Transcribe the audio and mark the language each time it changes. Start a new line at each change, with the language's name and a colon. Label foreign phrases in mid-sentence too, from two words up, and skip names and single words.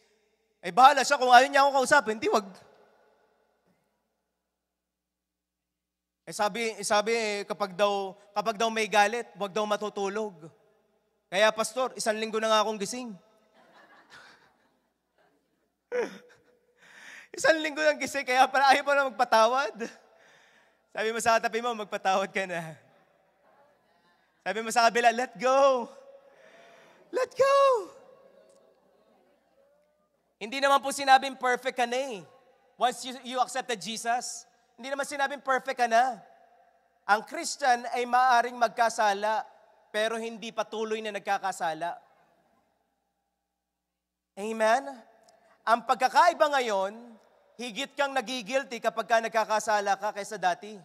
Filipino: Eh bahala siya kung ayaw niya ako kausapin, hindi wag. Sabi kapag daw may galit, wag daw matutulog. Kaya pastor, 1 linggo na nga akong gising. 1 linggo nang gising, kaya para ayaw pa na magpatawad. Sabi mo sa katabi mo, magpatawad ka na. Sabi mo sa kabila,
English: let go. Let go.
Filipino: Hindi naman po sinabing perfect ka na eh.
English: Once you accepted Jesus,
Filipino: hindi naman sinabing perfect ka na. Ang Christian ay maaaring magkasala, pero hindi patuloy na nagkakasala. Amen? Ang pagkakaiba ngayon, higit kang nagigilty kapag ka nagkakasala ka kaysa dati.